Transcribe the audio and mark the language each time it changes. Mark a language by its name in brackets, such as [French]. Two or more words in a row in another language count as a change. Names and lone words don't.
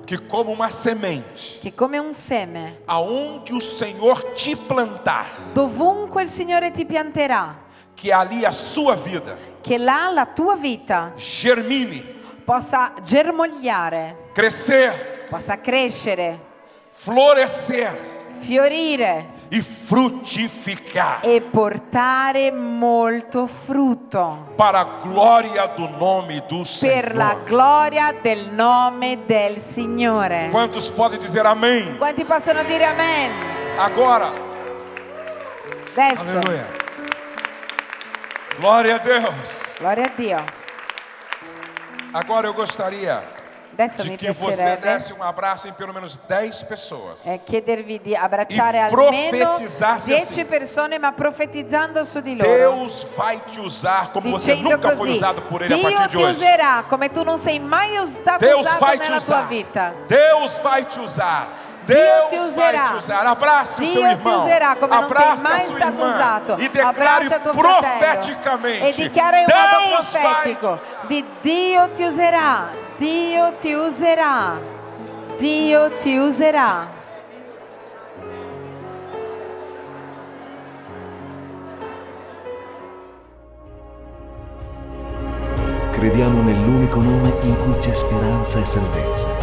[Portuguese] Que como uma semente, [Italian] Che come un seme, [Portuguese] aonde o Senhor te plantar, [Italian] dovunque il Signore ti pianterà, [Portuguese] que ali a sua vida [Italian] che là la tua vita [Portuguese] germine, [Italian] possa germogliare, [Portuguese] crescer, [Italian] possa crescere, [Portuguese] florescer [Italian] fiorire [Portuguese] e frutificar [Italian] e portare molto frutto [Portuguese] para a glória do nome do [Italian] per la [Portuguese] Senhor. [Italian] gloria del nome del Signore. [Portuguese] Quantos podem dizer amém? [Italian] Quanti possono dire amen? [Portuguese] Agora, [Italian] Adesso, [Portuguese] Aleluia. Glória a Deus. [Italian] gloria a Dio. [Portuguese] Agora eu gostaria [Italian] Adesso [Portuguese] de [Italian] mi [Portuguese] que você [Italian] piacerebbe [Portuguese] desse um abraço em pelo menos 10 pessoas. [Italian] chiedervi di abbracciare [Portuguese] E [Italian] almeno [Portuguese] profetizzasse [Italian] 10 [Portuguese] assim. [Italian] persone, ma profetizzando su di loro. [Portuguese] Deus vai te usar como você [Italian] Dicendo [Portuguese] nunca foi [Italian] così, [Portuguese] usado por Ele a [Italian] Dio [Portuguese] partir de [Italian] ti [Portuguese] hoje. [Italian] userà come tu non sei mai stato [Portuguese] Deus [Italian] usato [Portuguese] vai te [Italian] nella tua [Portuguese] usar. [Italian] vita. [Portuguese] Deus vai te usar. [Italian] Dio [Portuguese] Deus [Italian] ti [Portuguese] vai [Italian] userà. [Portuguese] te usar. Abraça o seu [Italian] Dio ti [Portuguese] irmão. [Italian] userà come non sei [Portuguese] Abraça a [Italian] mai [Portuguese] sua [Italian] stato [Portuguese] irmã. [Italian] usato. [Portuguese] E declare [Italian] Abbraccia tuo fratello [Portuguese] profeticamente. [Italian] e dichiara in modo [Portuguese] Deus vai te [Italian] profetico di Dio ti userà, Dio ti userà, Dio ti userà. Crediamo nell'unico nome in cui c'è speranza e salvezza.